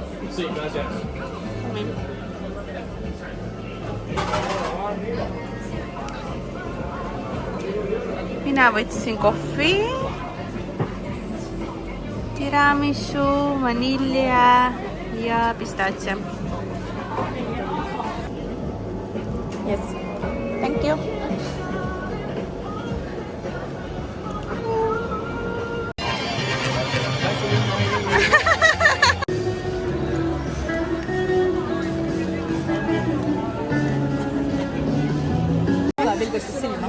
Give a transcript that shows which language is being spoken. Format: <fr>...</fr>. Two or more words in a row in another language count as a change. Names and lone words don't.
<et>Mina võtsin kohvi, tiramisu, vanilja ja pistaatsia.</et> <en>Yes. Thank you.</en> <et>Pilgustas silma.</et>